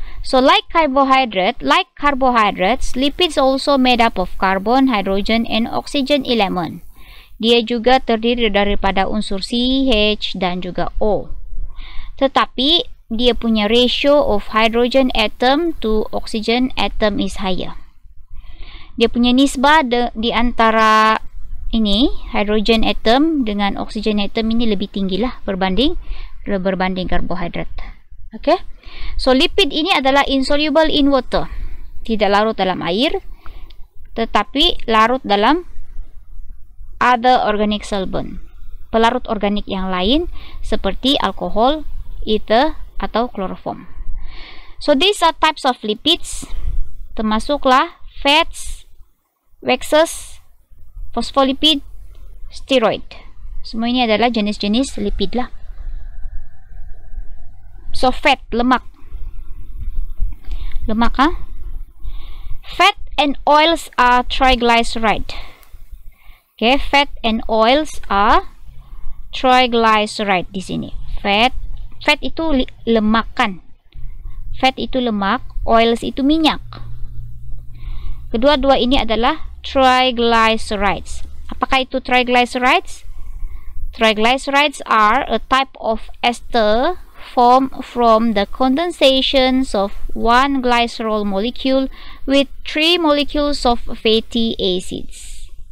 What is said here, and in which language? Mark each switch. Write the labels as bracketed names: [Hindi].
[English] So like carbohydrates, lipids also made up of carbon, hydrogen, and oxygen element. [Malay] Dia juga terdiri daripada unsur CH dan juga O. Tetapi dia punya [English] ratio of hydrogen atom to oxygen atom is higher. [Malay] Dia punya nisbah di antara ini hydrogen atom dengan oxygen atom ini lebih tinggi lah berbanding karbohidrat. Okay, so lipid ini adalah [English] insoluble in water, [Malay] tidak larut dalam air, tetapi larut dalam [English] other organic solvent, [Malay] pelarut organik yang lain seperti alkohol, ether, atau chloroform. [English] So these are types of lipids, termasuklah fats, waxes, phospholipid, steroid. [Malay] Semua ini adalah jenis-jenis lipid lah. [English] So fat, lemak. [Malay] Lemak, ha? [English] Fat and oils are triglyceride. Okay, fat and oils are triglyceride di sini. [Malay] Fat itu lemak kan? Fat itu lemak, oils itu minyak. Kedua-dua ini adalah triglycerides. Apakah itu triglycerides? [English] Triglycerides are a type of ester formed from the condensations of one glycerol molecule with 3 molecules of fatty acids.